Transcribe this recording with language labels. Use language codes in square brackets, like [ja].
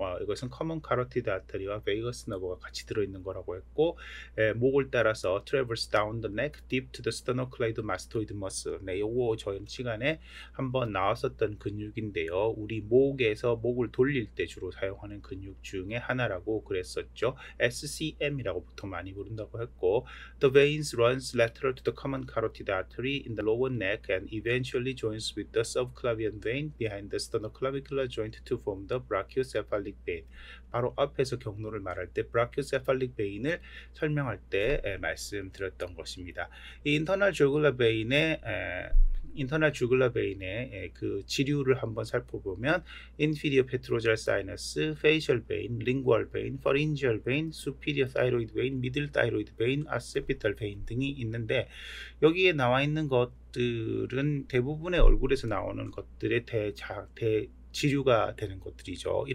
[ko] 이것은 커먼 카로티드 아터리와 베이거스 너버가 같이 들어있는 거라고 했고 목을 따라서 [en] traverse down the neck deep to the sternocleidomastoid muscle. [ko] 네, 요거 저번 시간에 한번 나왔었던 근육인데요. 우리 목에서 목을 돌릴 때 주로 사용하는 근육 중에 하나라고 그랬었죠. SCM이라고 보통 많이 부른다고 했고 [en] The veins runs lateral to the common carotid artery in the lower neck and eventually joins with the subclavian vein behind the sternoclavicular joint to form the brachiocephalic vein. [ko] 바로 앞에서 경로를 말할 때 brachiocephalic vein을 설명할 때 말씀드렸던 것입니다. 이 internal jugular vein의 인터널 주글러 베인의 그 지류를 한번 살펴보면 inferior petrosal sinus, facial vein, lingual vein, pharyngeal vein, superior thyroid vein, middle thyroid vein, occipital vein 등이 있는데 여기에 나와 있는 것들은 대부분의 얼굴에서 나오는 것들의 지류가 되는 것들이죠.